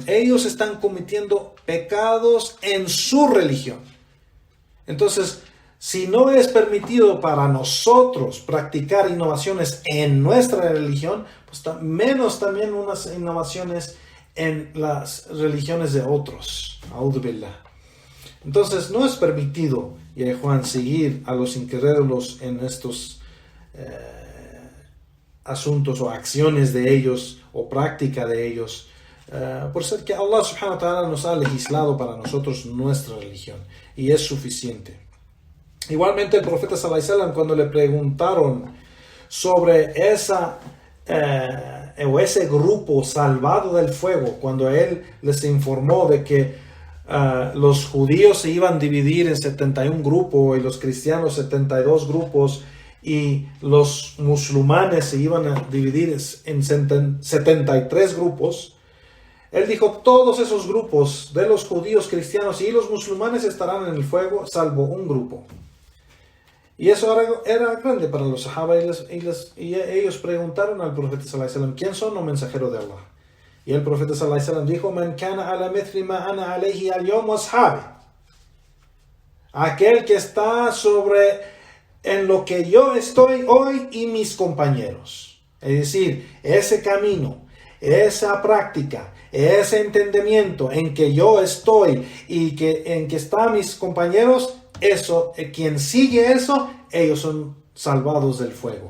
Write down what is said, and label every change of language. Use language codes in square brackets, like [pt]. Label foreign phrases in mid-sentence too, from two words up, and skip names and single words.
[es] Ellos están cometiendo pecados en su religión. Entonces, si no es permitido para nosotros practicar innovaciones en nuestra religión, pues menos también unas innovaciones en las religiones de otros. [ar] أعوذ بالله. [es] Entonces, no es permitido, ya Juan, seguir a los incrédulos en estos asuntos o acciones de ellos o práctica de ellos, por ser que [ar] الله سبحانه وتعالى [es] nos ha legislado para nosotros nuestra religión y es suficiente. Igualmente el profeta [ar] صلى الله عليه وسلم, [es] cuando le preguntaron sobre ese grupo salvado del fuego, cuando él les informó de que los judíos se iban a dividir en 71 grupos y los cristianos 72 grupos y los musulmanes se iban a dividir en 73 grupos, él dijo, todos esos grupos de los judíos, cristianos y los musulmanes estarán en el fuego, salvo un grupo. Y eso era grande para los sahaba y ellos preguntaron al profeta [ar] صلى الله عليه وسلم, [es] ¿quién son los mensajeros de Allah? Y el profeta [ar] صلى الله عليه وسلم [es] dijo, [ar] من كان على مثل ما أنا عليه اليوم وأصحابي. [es] Aquel que está en lo que yo estoy hoy y mis compañeros. Es decir, ese camino, esa práctica, ese entendimiento en que yo estoy y en que están mis compañeros, eso, quien sigue eso, ellos son salvados del fuego.